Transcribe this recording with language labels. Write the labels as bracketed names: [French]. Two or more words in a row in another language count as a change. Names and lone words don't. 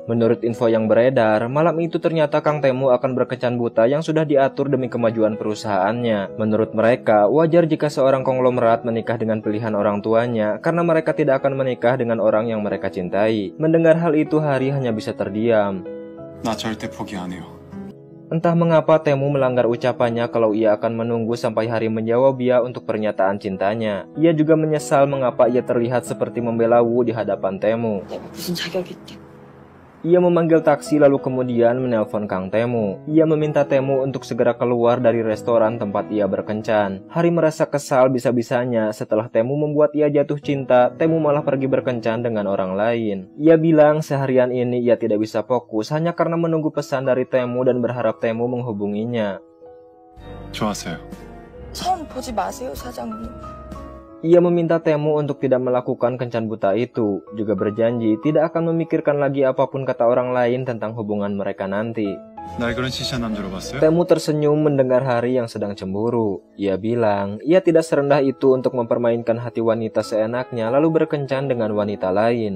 [Indonesian] Menurut info yang beredar, malam itu ternyata Kang Taemu akan berkencan buta yang sudah diatur demi kemajuan perusahaannya. Menurut mereka, wajar jika seorang konglomerat menikah dengan pilihan orang tuanya karena mereka tidak akan menikah dengan orang yang mereka cintai. Mendengar hal itu, Hari hanya bisa terdiam. [Korean] 나 절대 포기 안 해요. [Indonesian] Entah mengapa Taemu melanggar ucapannya kalau ia akan menunggu sampai Hari menjawab ia untuk pernyataan cintanya. Ia juga menyesal mengapa ia terlihat seperti membela Wu di hadapan Taemu. [Korean] 내가 무슨 자격이 있대? [Indonesian] Ia memanggil taksi lalu kemudian menelpon Kang Taemu. Ia meminta Taemu untuk segera keluar dari restoran tempat ia berkencan. Hari merasa kesal bisa-bisanya setelah Taemu membuat ia jatuh cinta, Taemu malah pergi berkencan dengan orang lain. Ia bilang seharian ini ia tidak bisa fokus hanya karena menunggu pesan dari Taemu dan berharap Taemu menghubunginya. [Korean] 좋았어요. 선 보지 마세요, 사장님. [Indonesian] Ia meminta Taemu untuk tidak melakukan kencan buta itu, juga berjanji tidak akan memikirkan lagi apapun kata orang lain tentang hubungan mereka nanti. [Korean] 날 그런 시시한 남자로 봤어요? [Indonesian] Taemu tersenyum mendengar Hari yang sedang cemburu. Ia bilang, ia tidak serendah itu untuk mempermainkan hati wanita seenaknya lalu berkencan dengan wanita lain.